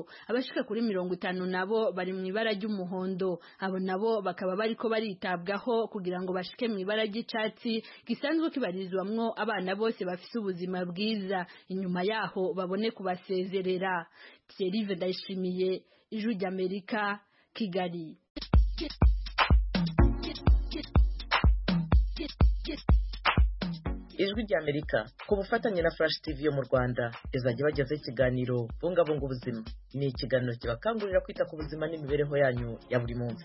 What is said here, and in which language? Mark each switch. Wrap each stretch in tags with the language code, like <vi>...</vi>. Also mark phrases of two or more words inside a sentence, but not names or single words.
<rn>Abashika kuri 50 nabo bari mu ibara ry'umuhondo. Abo nabo bakaba bariko baritabwaho kugira ngo bashike mu ibara ry'icatsi gisanzwe kibarizwamwo abana bose bafise ubuzima bwiza. Inyuma yaho babone kubasezerera. Thierry Vedashimiye, Ijwi ry'Amerika, Kigali. Ijwi ry'Amerika ku bufatanye na Flash TV yo mu Rwanda izajya bagezaho ikiganiro bungabunga ubuzima. Ni ikiganiro kibakangurira kwita ku buzima n'imibereho yanyu ya buri munsi.</rn>